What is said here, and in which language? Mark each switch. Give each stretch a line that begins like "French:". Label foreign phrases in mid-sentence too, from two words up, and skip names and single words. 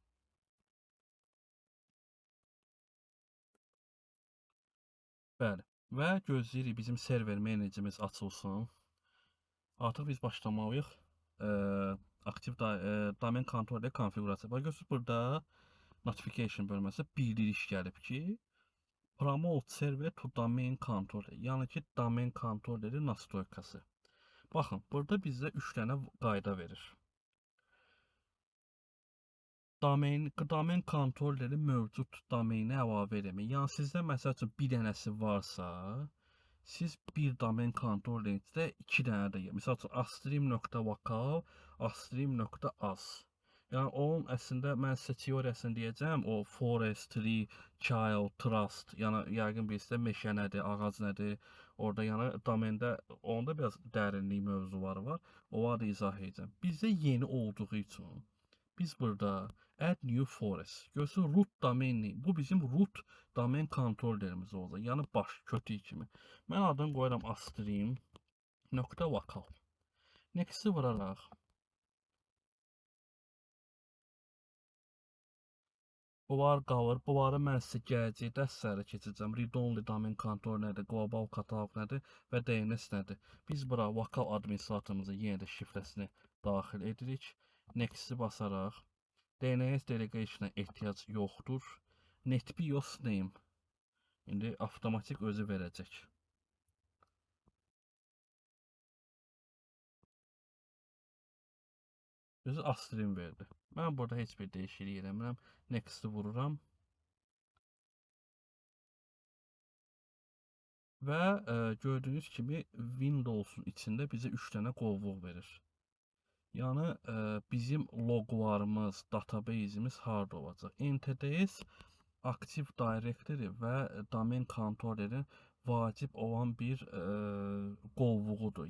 Azerbaijani: Bəli, və gözləyirik bizim server menecimiz açılsın. Artıq biz başlamalıyıq. Aktiv domen kontrol konfigurasiya. Bax, görürsünüz, burada notification bölməsi bildiriş gəlib ki,
English: promote server to domain controller.
Azerbaijani: Yəni ki,
English: domain controlleri
Azerbaijani: nastroykası. Baxın, burada bizdə 3 dənə qayda verir. Domain kontrolleri mövcud domainə əlavə eləmək. Yəni sizdə məsəl üçün bir dənəsi varsa, siz bir domain kontrollerdə 2 dənə də, məsəl üçün astream.vocal, astream.az. Yəni onun əslində mən sizə teoriyasını deyəcəm, o forestry, child, trust, yəni yəqin bilirsinizdə meşə nədir, ağac nədir, orada yəni domendə onda biraz dərinlik mövzuları var. Onları da izah edəcəm. Bizdə yeni olduğu üçün biz burada
English: add new forest. Görürsünüz root domain name.
Azerbaijani: Bu bizim root domain kontrollerimiz olacaq. Yəni baş, kötük kimi. Mən adını qoyuram astream.vocal. Next-i vuraraq. Bunlar qalır. Bunları mən sizə gələcək dərslərə keçəcəm.
English: Read-only domain
Azerbaijani: kontrol nədir, global kataloq nədir və DNS nədir. Biz bura vokal administratorumuza yenə də şifrəsini daxil edirik. Next-i basaraq.
English: DNS delegation-
Azerbaijani: a ehtiyac yoxdur.
English: NetBIOS name.
Azerbaijani: İndi avtomatik özü verəcək. Özü astream verdi. Mən burada heç bir dəyişiklik eləmirəm. Next-i vururam. Və gördüyünüz kimi Windows-un içində bizə 3 dənə qovluq verir. Yəni bizim loqlarımız, database'imiz harda olacaq? NTDS Active Directory və domain kontrollerin vacib olan bir qovluğudur.